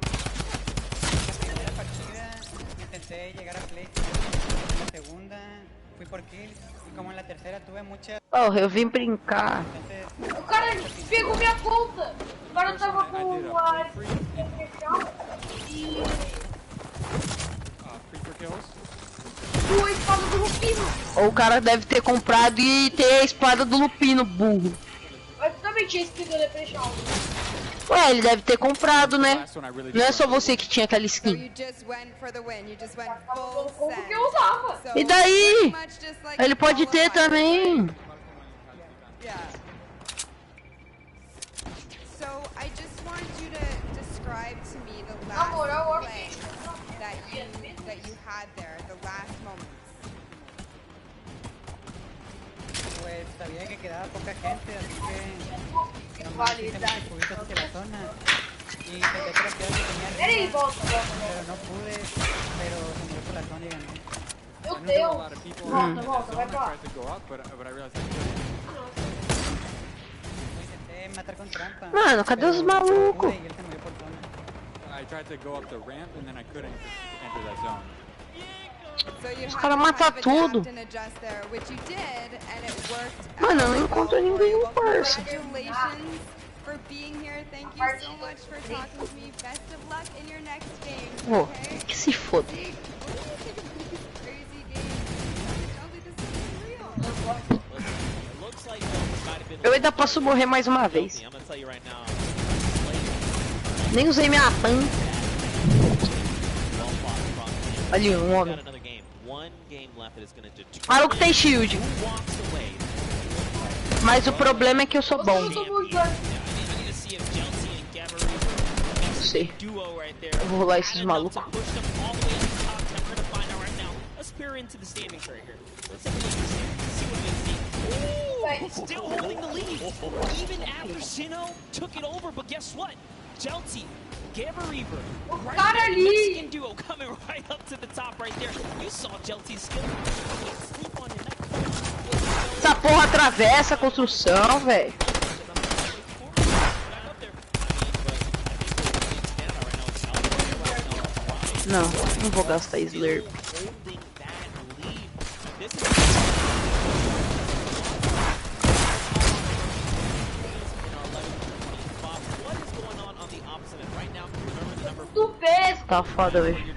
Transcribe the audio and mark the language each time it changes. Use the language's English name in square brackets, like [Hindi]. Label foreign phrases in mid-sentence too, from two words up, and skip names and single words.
[Spanish] Intenté llegar a play la segunda, [Portuguese] Oh, eu vim brincar. O cara pegou minha conta. O cara tava com a e... a espada do Lupino. Ou o cara deve ter comprado e ter a espada do Lupino, burro. Mas também tinha skin do Leprechaun. Ué, ele deve ter comprado, né? Não é só você que tinha aquela skin. Porque eu usava. E daí? Ele pode ter também. [English] So I just want you to describe to me the last play that you had there, the last moments. [Spanish] Pues sabía que quedaba poca gente, así que nomás hice muchos cubitos hacia la zona y pensé que los que tenía arriba, pero no pude, pero se me dio por la zona y gané. [Portuguese] Meu Deus! Volta, vai pra lá. [Spanish] Intenté matar con trampa. [Portuguese] Mano, cadê os malucos? [English] I tried to go up the ramp and then I couldn't enter that zone. [Portuguese] Os caras matam tudo. Mano, eu não encontro ninguém no parça. [English] For being here, thank you so much for talking to me. Best of luck in your next game. [Portuguese] Pô, que se foda. Eu ainda posso morrer mais uma vez. Nem usei minha pan. Ali, um homem. Maluco tem shield. Mas o problema é que eu sou bom. Não sei. Eu vou rolar esses malucos. [English] Still holding the lead, even after Sinnoh took it over. But guess what? Jelty, Gamma Reaver, right there, the Mexican duo coming right up to the top right there. You saw Jelty's skill. Sleep on him. [Portuguese] Essa porra atravessa a construção, velho. Não vou gastar Slurp. Tá foda, velho.